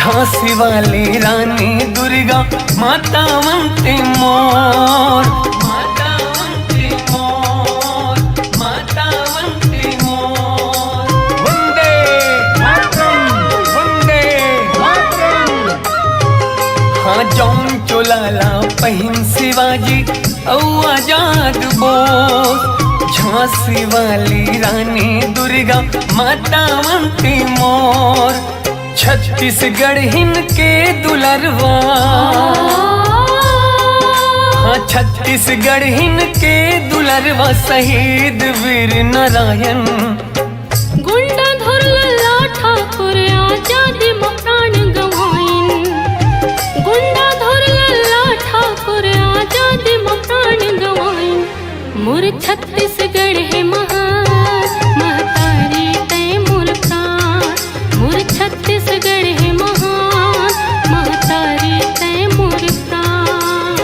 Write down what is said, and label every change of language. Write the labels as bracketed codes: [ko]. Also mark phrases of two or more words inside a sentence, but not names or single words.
[hne] झांसी वाली रानी दुर्गा माता वंदे मोर, माता वंदे मोर, माता वंदे मोर। [sa] वंदे मातरम, वंदे मातरम। [hne] हाँ जौन चोलाला पहिन शिवाजी औ आजाद बोस। झांसी वाली रानी दुर्गा माता वंदे मोर। छत्तीसगढ़ के दुलरवा, हाँ छत्तीसगढ़ के दुलरवा शहीद वीर नारायण। गुंडा धरला ठाकुर आजादी में प्राण गवाइन। गुंडा धरला ठाकुर आजादी में प्राण गवाइन। मोर छत्तीसगढ़ है महान महतारी तय मोर प्राण। मोर छत्तीसगढ़ है महान महतारी तय मोर प्राण।